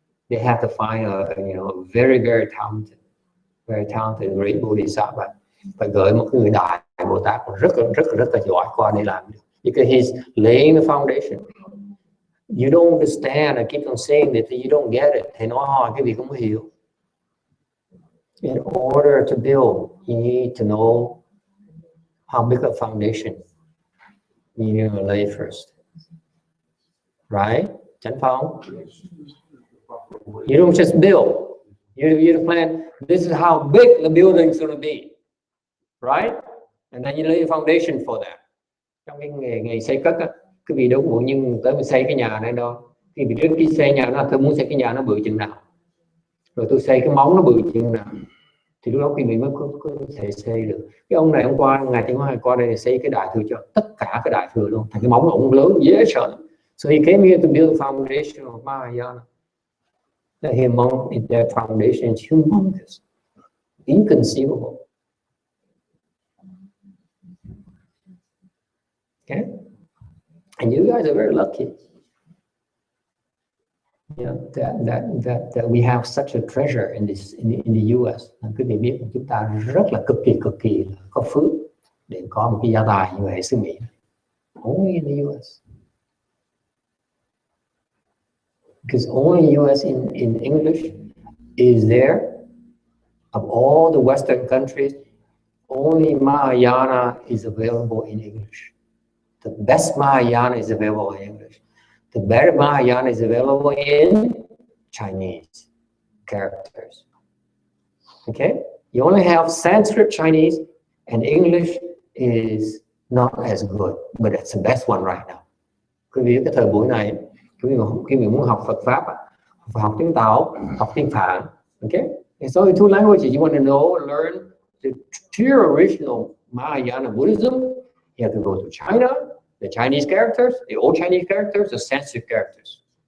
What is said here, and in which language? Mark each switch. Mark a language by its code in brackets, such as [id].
[en] They have to find a very talented great Bodhisattva. [vi] Phải gửi một người đại Bồ Tát rất là giỏi qua để làm được. [en] Because he's laying the foundation. You don't understand. I keep on saying that you don't get it. [vi] Thầy nói hỏi cái gì không hiểu. [en] In order to build, you need to know how big a foundation you need to lay first. Right? Chánh Phong? You don't just build. You plan, this is how big the building is going to be. Right? And then you lay a foundation for that. [vi] Trong cái nghề xây cất á, cái vị đúng muốn nhưng tới mình xây cái nhà này đâu. Thì vì trước khi xây nhà nó, tôi muốn xây cái nhà nó bự chừng nào. Rồi tôi xây cái móng nó bự chừng nào. Thì lúc đó khi mình mới có thể xây được. Cái ông này hôm qua, Ngài Tiến Hóa qua đây để xây cái đại thừa cho tất cả cái đại thừa luôn. Thành cái móng ông lớn dễ sợ. [en] So he came here to build the foundation of Mahayana. That foundation is humongous, inconceivable. Okay, and you guys are very lucky. You know, that we have such a treasure in the US. [vi] Quý vị biết chúng ta rất là cực kỳ có phước để có một cái gia tài như vậy xứ Mỹ. [en] Only in the US. Because only US in English is there. Of all the Western countries, only Mahayana is available in English. The best Mahayana is available in English. The better Mahayana is available in Chinese characters. Okay? You only have Sanskrit, Chinese, and English is not as good, but it's the best one right now. [vi] Quý vị cái thời buổi này, quý vị muốn học Phật Pháp, phải học tiếng Tàu, học tiếng Phạn. [en] Okay? And so in two languages, you want to know, learn the pure original Mahayana Buddhism, you have to go to China, the Chinese characters, the old Chinese characters, the Sanskrit characters.